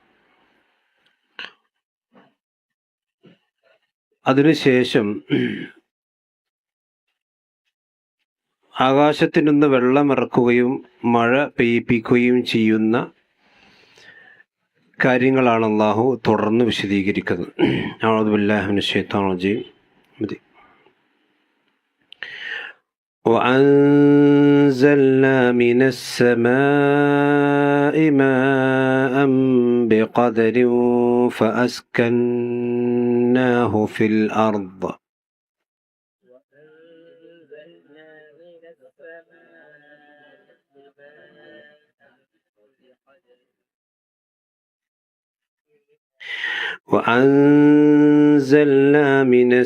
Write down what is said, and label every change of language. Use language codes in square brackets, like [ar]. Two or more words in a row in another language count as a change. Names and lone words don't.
[ml] അതിനുശേഷം ആകാശത്തിൽ നിന്ന് വെള്ളമിറക്കുകയും മഴ പെയ്യിപ്പിക്കുകയും ചെയ്യുന്ന കാര്യങ്ങളാണ് അല്ലാഹു തുടർന്ന് വിശദീകരിക്കുന്നത്. [ar] أعوذ بالله من الشيطان الرجيم. وأنزلنا من السماء ماء بقدر فأسكناه في الأرض وأنزلنا من